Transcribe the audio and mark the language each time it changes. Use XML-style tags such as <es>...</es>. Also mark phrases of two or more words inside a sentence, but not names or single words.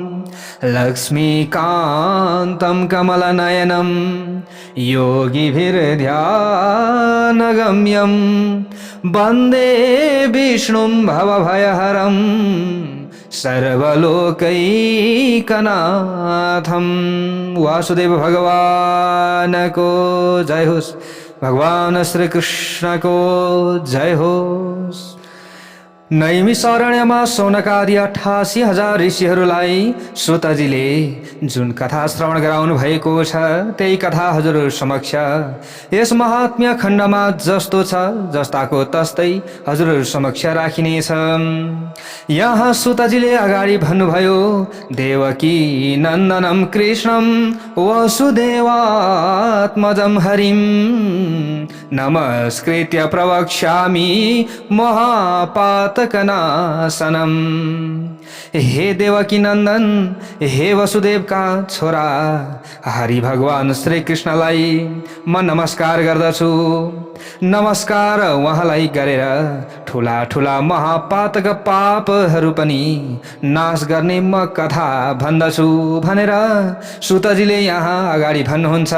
<sa>लक्ष्मीकान्तं कमलनयनं योगिभिर्ध्यानगम्यं वन्दे विष्णुं भवभयहरं सर्वलोकैकनाथं।</sa> <ne>वासुदेव भगवानको जय होस्। भगवान श्री कृष्णको जय होस्। नैमिषारण्यमा सौनकादि 88,000 ऋषिहरूलाई सुतजीले जुन कथा श्रवण गराउनु भएको छ त्यही कथा हजुर समक्ष यस महात्म्य खण्डमा जस्तो छ जस्ताको तस्तै हजुर समक्ष राखिनेछ। यहाँ सुतजीले अगाडि भन्नुभयो,</ne> <sa>देवकी नन्दनं कृष्णं वसुदेवात्मजं हरिं नमस्कृत्य प्रवक्ष्यामि महापातकनाशनम्।</sa> <ne>हे देवकी नन्दन, हे वसुदेव का छोरा हरि भगवान श्री कृष्णलाई म नमस्कार गर्दछु। नमस्कार उहाँलाई गरेर ठुला ठुला महापातक पापहरू पनि नाश गर्ने म कथा भन्दछु भनेर सुतजीले यहाँ अगाडि भन्नुहुन्छ।</ne>